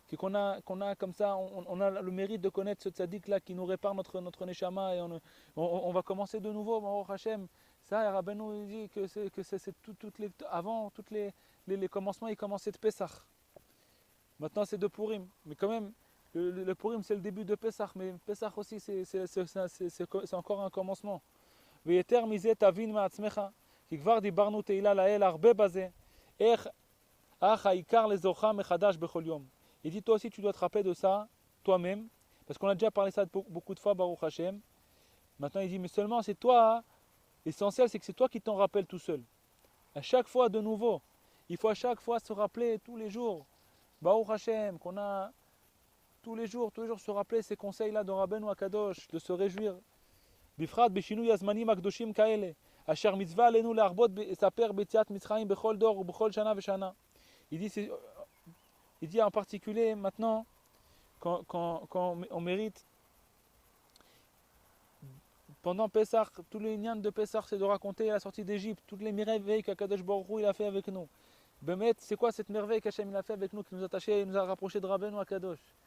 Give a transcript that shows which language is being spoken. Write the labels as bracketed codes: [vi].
[fr] Qu'on a comme ça, on a le mérite de connaître ce tzaddik là qui nous répare notre neshama et on va commencer de nouveau, Baruch Hashem. Ça, Rabbeinu dit que c'est avant, tous les commencements, ils commençaient de Pessah. Maintenant c'est de Purim. Mais quand même, le Purim c'est le début de Pessah, mais Pessah aussi c'est encore un commencement. [he] ויתר מזה תבין מעצמך, כי כבר דיברנו תהילה לאל הרבה בזה, אך העיקר לזורך מחדש בכל יום. [fr] Il dit toi aussi tu dois te rappeler de ça, toi-même, parce qu'on a déjà parlé ça beaucoup de fois, Baruch Hashem. Maintenant il dit mais seulement c'est toi, l'essentiel c'est que c'est toi qui t'en rappelles tout seul. À chaque fois de nouveau, il faut à chaque fois se rappeler tous les jours, Baruch Hashem, qu'on a tous les jours se rappeler ces conseils-là de Rabbeinu Akadosh, de se réjouir. [he] בפרט בשינוי הזמנים הקדושים כאלה, אשר מצווה עלינו להרבות לספר ביציאת מצרים בכל דור ובכל שנה ושנה. [fr] Il dit en particulier maintenant, quand on mérite, pendant Pessah, tous les nians de Pessah, c'est de raconter la sortie d'Égypte, toutes les merveilles qu'Akadosh Baruch Hu il a fait avec nous. Bemet, c'est quoi cette merveille qu'Hachem il a fait avec nous, qui nous a attachés, il nous a rapprochés de Rabbeinu Akadosh.